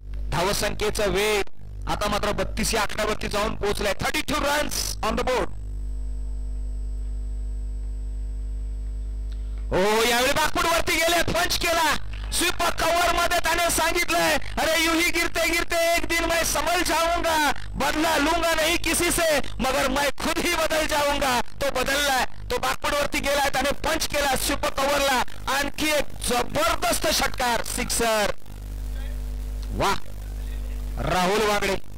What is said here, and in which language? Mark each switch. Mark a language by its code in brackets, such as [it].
[mr] धावसंख्येचा वेग आता मात्र 32 या आकड्यावरती जाऊन पोहोचलाय. [en] 32 runs on the board. [mr] हो, यावेळी बागपूड वरती गेले. पंच केला. स्वीप कव्हर मध्ये त्याने सांगितलंय, [hi] अरे यूं ही गिरते गिरते एक दिन मैं संभल जाऊंगा. बदला लूंगा नहीं किसी से मगर मैं खुद ही बदल जाऊंगा. [mr] तो बदललाय. तो बागपूड वरती गेलाय. त्याने पंच केला स्वीप कव्हरला. आणखी एक जबरदस्त षटकार. सिक्सर. वा, राहुल वागडे.